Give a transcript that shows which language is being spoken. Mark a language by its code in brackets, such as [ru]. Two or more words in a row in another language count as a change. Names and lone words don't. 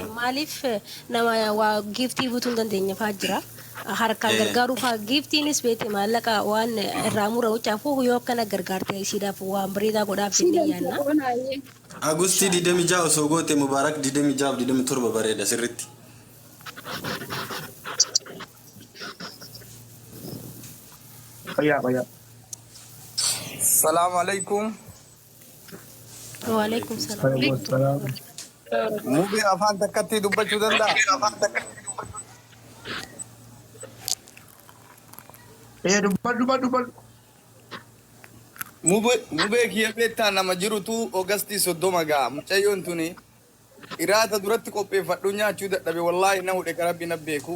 [om] Maaliif nama waa giiftii butuun dandeenya fa'aa jira. Harkaan gargaaruu fa'aa giiftiinis beekte maallaqa waan irraa mura wucaafuu yoo akkana gargaarte isiidhaaf waan bareedaa godhaaf jennee yaadna. Agustii 26 osoo goote Mubaarak 26 27 bareeda sirritti. [ar] السلام عليكم. وعليكم السلام. [om] Mubi afaan takkatti dubbachuu danda'a. Dubbadhu. Mubee kiyya beektaa nama jirutu Oogustii 30 ga'a. Mucayyoon tuni iraata duratti qopheeffadhu nyaachuu dadhabe wallaahi na hudhe karabbi na beeku.